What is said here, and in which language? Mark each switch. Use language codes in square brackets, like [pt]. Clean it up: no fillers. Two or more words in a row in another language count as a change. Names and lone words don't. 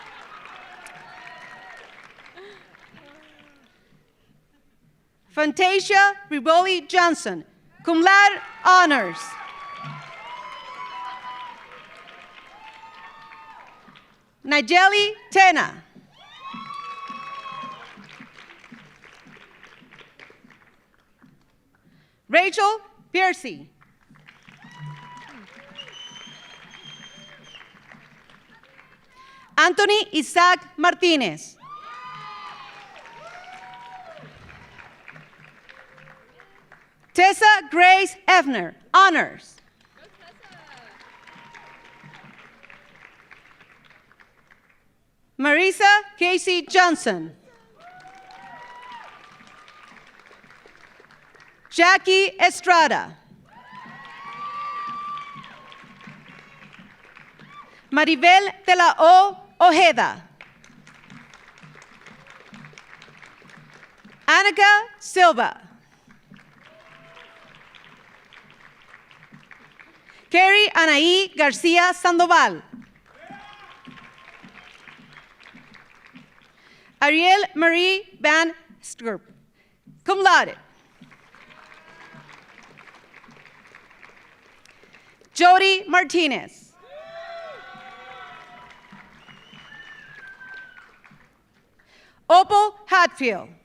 [en] Fantasia Rivoli Johnson, [la] cum laude [en] honors. Nigeli Tena. Rachel Piercy. Anthony Isaac Martinez. Tessa Grace Efner, honors. Marisa Casey Johnson. Jackie Estrada. Maribel de la O Ojeda. Annika Silva. Carrie Anaí García Sandoval. Ariel Marie Van Sturp, [la] cum laude. [en] Jody Martinez. Opal Hatfield.